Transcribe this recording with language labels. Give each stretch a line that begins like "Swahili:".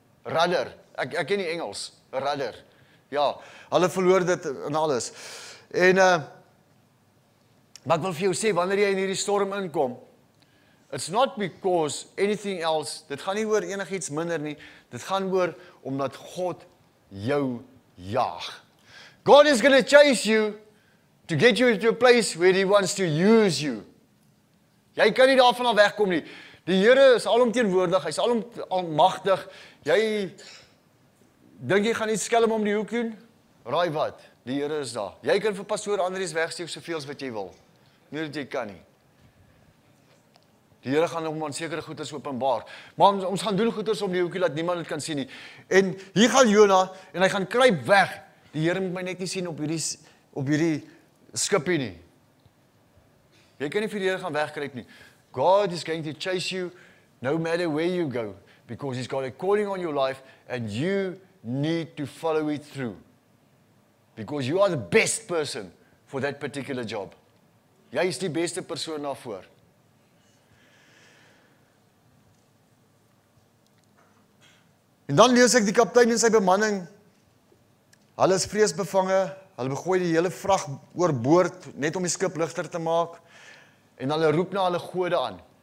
Afrikaans: Rudder, ek ken nie Engels, rudder. Ja, hulle verloor dit en alles. En, maar ek wil vir jou sê, wanneer jy in hierdie storm inkom,
English: it's not because anything else,
Afrikaans: dit gaan nie oor enigiets minder nie, dit gaan oor, omdat God jou jaag.
English: God is going to chase you to get you into a place where he wants to use you.
Afrikaans: Jy kan nie daarvan af wegkom nie. Die Here is alomteenwoordig, hy is almagtig. Jy dink jy gaan iets skelm om die hoek doen? Raai wat? Die Here is daar. Jy kan vir pastoor Andries wegsteek soveel as wat jy wil. Nie dat jy kan nie. Die Here gaan hom aan sekere goeders openbaar. Maar ons gaan doen goeders om die hoekie dat niemand dit kan sien nie. En hier gaan Jona en hy gaan kruip weg. Die Here moet my net nie sien op hierdie skipie nie. Jy kan nie vir die Here gaan wegkruip nie.
English: God is going to chase you no matter where you go, because he's got a calling on your life and you need to follow it through. Because you are the best person for that particular job.
Afrikaans: Jy is die beste persoon daarvoor. En dan lees ek die kaptein en sy bemanning, hulle is vreesbevange, hulle begooi die hele vrag oorboord, net om die skip ligter te maak, en hulle roep na hulle gode aan.